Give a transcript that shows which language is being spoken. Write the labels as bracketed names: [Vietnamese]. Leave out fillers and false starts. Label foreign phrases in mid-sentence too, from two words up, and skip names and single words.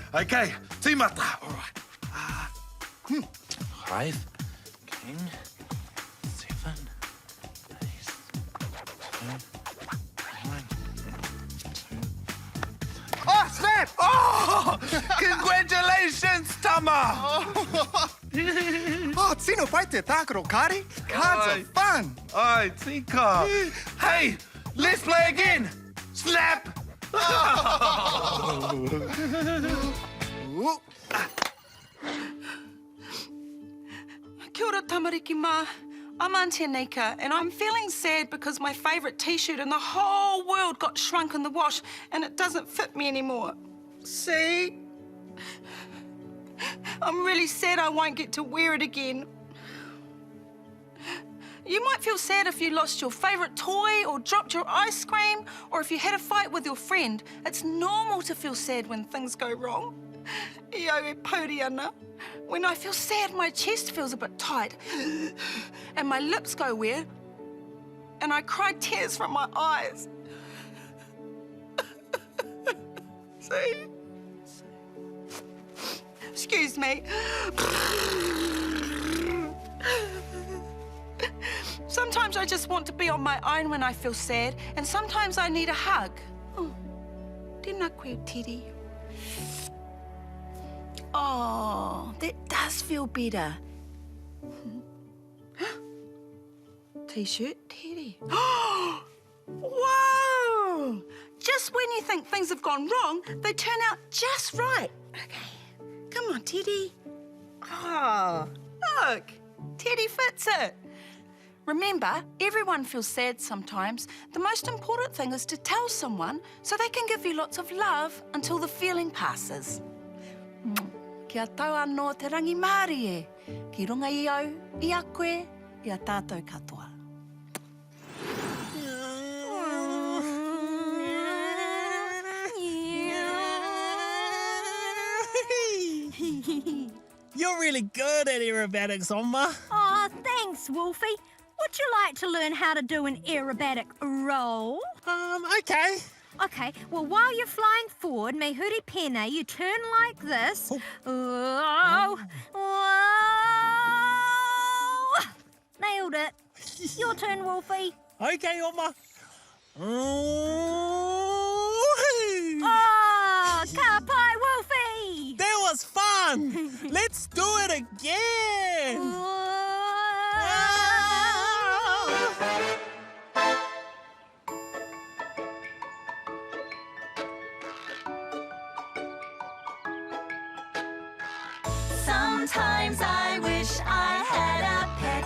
[English] Okay, tīmata. All right. 5, king, 7, ace, 2, 1, 2. Oh, snap! Oh! Congratulations, Tama! [Māori] Oh, tino pai te tākaro kāri. [English] Cards Ai. are fun. [Māori] Ai, tika. [English] Hey, let's play again. Slap! Ooh. [Māori] Kia ora, tamariki mā. [English] I'm Auntie Anika, and I'm feeling sad because my favourite t-shirt in the whole world got shrunk in the wash and it doesn't fit me anymore. See? I'm really sad I won't get to wear it again. You might feel sad if you lost your favourite toy or dropped your ice cream or if you had a fight with your friend. It's normal to feel sad when things go wrong. [Māori] Ia e pauri ana. [English] When I feel sad, my chest feels a bit tight and my lips go weird and I cry tears from my eyes. See? Excuse me. Sometimes I just want to be on my own when I feel sad, and sometimes I need a hug. [Māori] Oh, tēnā koe, [English] Teddy. Oh, that does feel better. T-shirt, Teddy. Whoa! Just when you think things have gone wrong, they turn out just right. Okay, come on, Teddy. Oh, look, Teddy fits it. Remember, everyone feels sad sometimes. The most important thing is to tell someone so they can give you lots of love until the feeling passes. [Māori] Kia tau anō te rangi Māori e. Ki runga i au, i a koe, i a tātou katoa. [English] You're really good at aerobatics, Oma. Aw, thanks, Wolfie. Would you like to learn how to do an aerobatic roll? Okay. Okay, well, while you're flying forward, [Māori] me huri pena, [English] you turn like this. Oh. Whoa. Nailed it. Your turn, Wolfie. Okay, Oma. [Māori] Oh, ka pai, [English] Wolfie. That was fun. Let's do it again. Sometimes I wish I had a pet.